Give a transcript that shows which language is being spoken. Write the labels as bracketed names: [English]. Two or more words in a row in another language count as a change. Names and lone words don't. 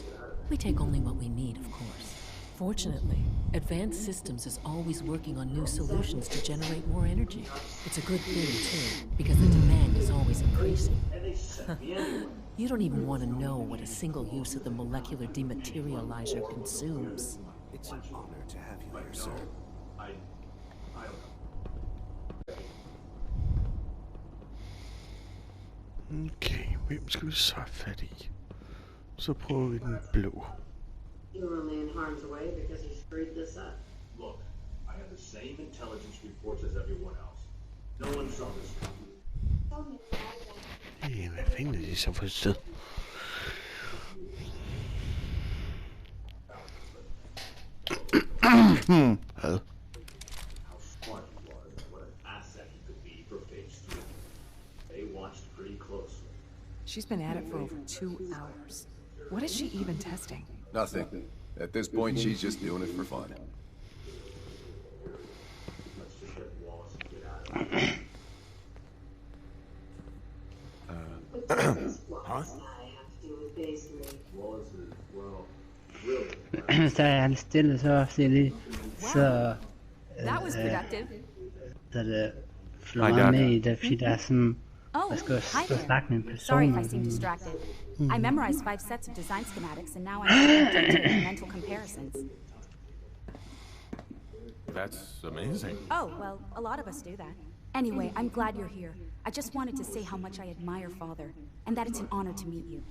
[English] We take only what we need, of course. Fortunately, Advanced Systems is always working on new solutions to generate more energy. It's a good thing, too, because the demand is always increasing. You don't even want to know what a single use of the molecular dematerializer consumes. It's an honor to have you here, sir. [Danish] Okay, hvem skal vi så have fat i? Så prøver vi den blå. [English] You're only in harm's way because you screwed this up. Look, I have the same intelligence reports as everyone else. No one saw this coming. [Danish] Hey, hvad fanden er det så for et sted? Hvad? [English] How smart he was and what an asset he could be for phase 3. They watched pretty closely. She's been at it for over 2 hours. What is she even testing? Nothing. At this point, she's just doing it for fun. Let's just get Wallace and get out of here. Huh? Wallace is, well, really. [Danish] Så er han stille, så siger lige, så... [English] That was productive. [Danish] Så det flår med i det, fordi der er sådan... [English] Oh, hi there. Sorry if I seem distracted. I memorized 5 sets of design schematics, and now I'm doing mental comparisons. That's amazing. Oh, well, a lot of us do that. Anyway, I'm glad you're here. I just wanted to say how much I admire Father, and that it's an honor to meet you.